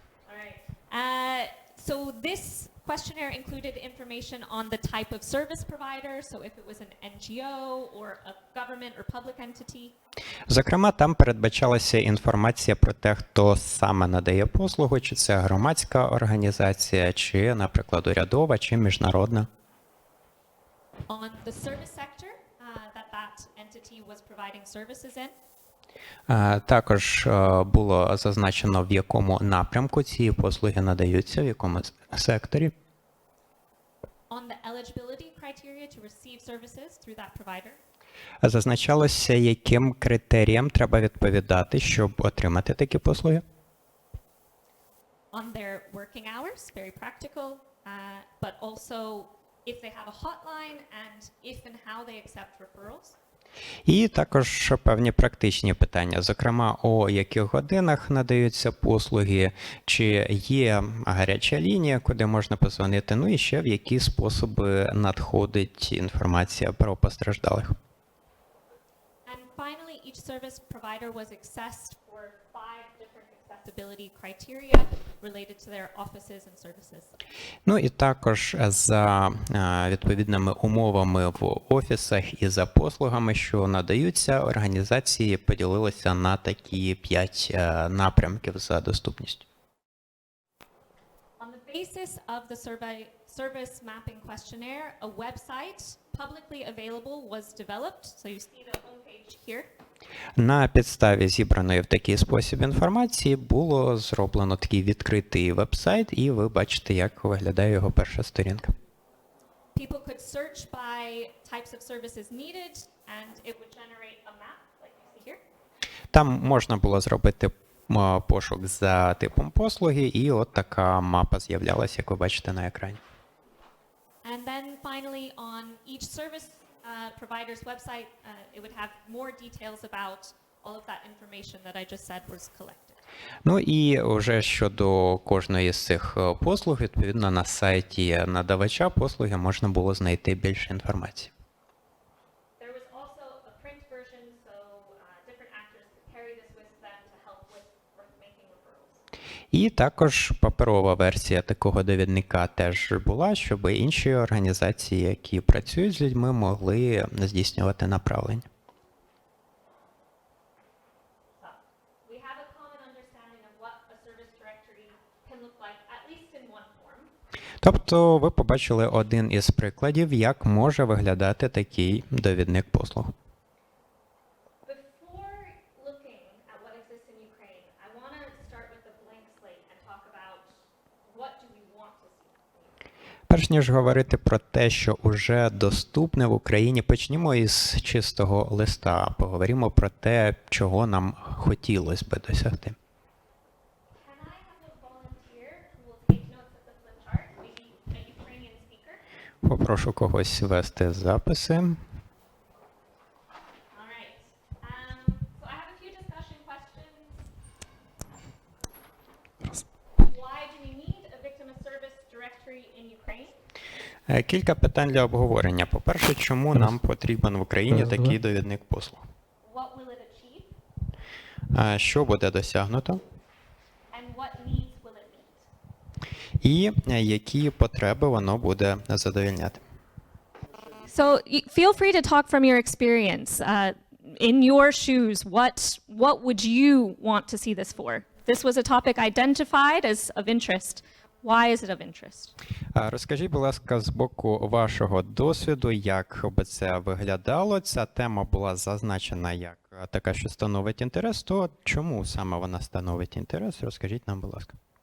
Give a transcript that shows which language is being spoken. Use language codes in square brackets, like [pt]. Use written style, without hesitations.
[en] All right. So this questionnaire included information on the type of service provider, so if it was an NGO or a government or public entity. [uk] Зокрема, там передбачалася інформація про те, хто саме надає послугу, чи це громадська організація, чи, наприклад, урядова, чи міжнародна. [en] On the service sector that entity was providing services in. [uk] Також було зазначено, в якому напрямку ці послуги надаються, в якому секторі. [en] On the eligibility criteria to receive services through that provider. [uk] Зазначалося, яким критеріям треба відповідати, щоб отримати такі послуги. [en] On their working hours, very practical, but also if they have a hotline and if and how they accept referrals. [uk] І також певні практичні питання, зокрема, о яких годинах надаються послуги, чи є гаряча лінія, куди можна позвонити, ну і ще в які способи надходить інформація про постраждалих. [en] And finally, each service provider was assessed for 5 different accessibility criteria related to their offices and services. [uk] Ну і також за відповідними умовами в офісах і за послугами, що надаються, організації поділилися на такі 5 напрямків за доступністю. [en] On the basis of the service mapping questionnaire, a website publicly available was developed. So you see the homepage here. [uk] На підставі зібраної в такий спосіб інформації було зроблено такий відкритий веб-сайт, і ви бачите, як виглядає його перша сторінка. [en] People could search by types of services needed, and it would generate a map, like you see here. [uk] Там можна було зробити пошук за типом послуги, і от така мапа з'являлася, як ви бачите на екрані. [en] And then finally, on each service provider's website, it would have more details about all of that information that I just said was collected. [uk] Ну і вже щодо кожної з цих послуг, відповідно, на сайті надавача послуги можна було знайти більше інформації. [en] There was also a print version, so different actors could carry this with them to help with making referrals. [uk] І також паперова версія такого довідника теж була, щоб інші організації, які працюють з людьми, могли здійснювати направлення. [en] We have a common understanding of what a service directory can look like, at least in one form. [uk] Тобто ви побачили один із прикладів, як може виглядати такий довідник послуг. [en] Before looking at what exists in Ukraine, I want to start with a blank slate and talk about what do we want to see. [uk] Перш ніж говорити про те, що уже доступне в Україні, почнімо із чистого листа. Поговоримо про те, чого нам хотілося би досягти. [en] Can I have a volunteer who will take notes at the flip chart, maybe a Ukrainian speaker? [uk] Попрошу когось вести записи. [en] All right. So I have a few discussion questions. Why do we need a victim of service directory in Ukraine? [uk] Кілька питань для обговорення. По-перше, чому нам потрібен в Україні такий довідник послуг? [en] What will it achieve? [uk] Що буде досягнуто? [en] And what needs will it meet? [uk] І які потреби воно буде задовільняти? [en] So feel free to talk from your experience. In your shoes, what would you want to see this for? This was a topic identified as of interest. Why is it of interest? [uk] Розкажіть, будь ласка, з боку вашого досвіду, як би це виглядало. Ця тема була зазначена як така, що становить інтерес. То чому саме вона становить інтерес? Розкажіть нам, будь ласка.